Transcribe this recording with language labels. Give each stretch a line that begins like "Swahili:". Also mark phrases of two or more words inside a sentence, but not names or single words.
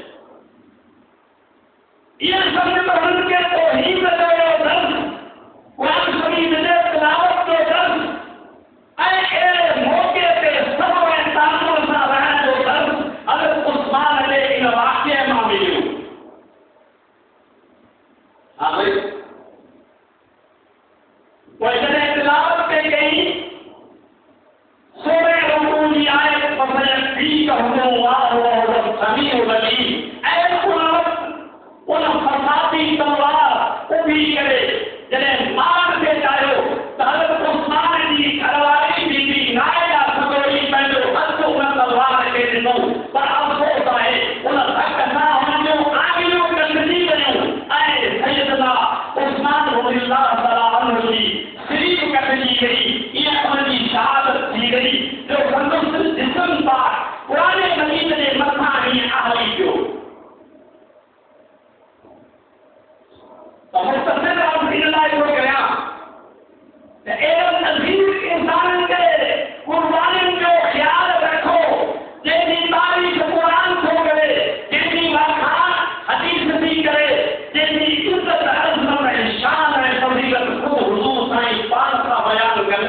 Sindhi: इहे सम्झ त हुननि खे तौहीद जो दर्स क़ुरान शरीफ़ जे तिलावत जो दर्स ऐं अहिड़े मौक़े ते सब्र ऐं ताक़त सां रहण जो दर्स हज़रत उस्मान जे इन वाक़िए मां मिलियो हा भई पोइ जॾहिं तिलावत कई गई सोरे रसूल जी आयत
Arabic: فسيكفيكهم الله وهو السميع العليم
Sindhi: ऐं उन फ़सादी तलवार उभी करे जॾहिं मार थे चाहियो त हज़रत उस्मान जी घरवारी बीबी नायला सदोरी पंहिंजो हथु उन तलवार खे ॾिनो पर अफ़सोस आहे उन धक सां हुन जूं आङिरियूं कटिजी वयूं ऐं सैयदना उस्मान
Arabic: رضي الله تعالى عنه
Sindhi: जी सिरीफ़ कटिजी वई ईअं हुनजी शहादत थी वई जो संदसि जिस्म पाक क़ुरान मजीद जे मथां ईअं आहली पियो त मुख़्तसिर अर्ज़ इन लाइ थो कयां त अहिड़नि अज़ीज़ इंसाननि खे क़ुर्बानियुनि जो ख़्यालु रखो जंहिंजी तारीफ़ क़ुरान थो करे जंहिंजी वाखाण हदीस थी करे जंहिंजी इज़त अर्ज़ ऐं शान ऐं फज़ीलत ख़ुदि हुज़ूर साईं पाण सां बयानु